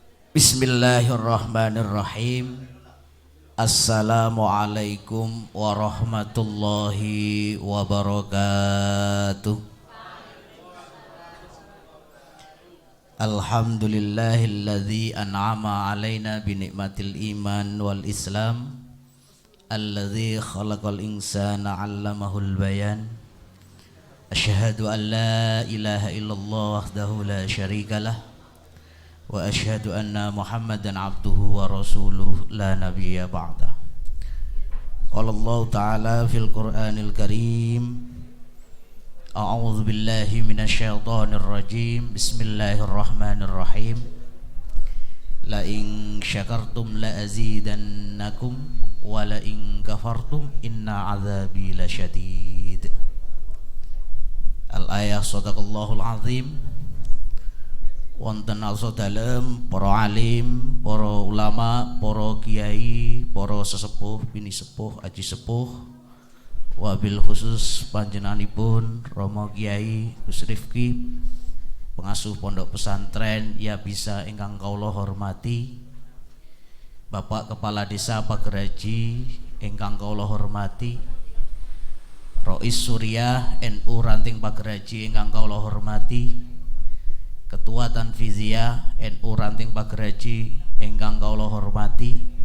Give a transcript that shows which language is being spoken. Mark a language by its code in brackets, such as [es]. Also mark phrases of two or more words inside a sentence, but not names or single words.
[ar] بسم الله الرحمن الرحيم. السلام عليكم ورحمة الله وبركاته. الحمد لله الذي أنعم علينا بنعمة الإيمان والإسلام، الذي خلق الإنسان علمه البيان. أشهد أن لا إله إلا الله وحده لا شريك له وأشهد أن محمدا عبده ورسوله لا نبي بعد. قال الله تعالى في القرآن الكريم، أعوذ بالله من الشيطان الرجيم. بسم الله الرحمن الرحيم. لئن شكرتم لأزيدنكم ولئن كفرتم إن عذابي لشديد. الآية صدق الله العظيم. [jv] Wonten alsa dalem para alim, para ulama, para kiai, para sesepuh, bini sepuh, aji sepuh, wabil khusus panjenenganipun Romo Kiai Gus Rifki, pengasuh pondok pesantren ya bisa ingkang kawula hormati, Bapak Kepala Desa Pageraji ingkang kawula hormati, Rois Suriah NU Ranting Pageraji ingkang kawula hormati, Ketua Tanfiziyah NU Ranting Pageraji ingkang kawula hormati,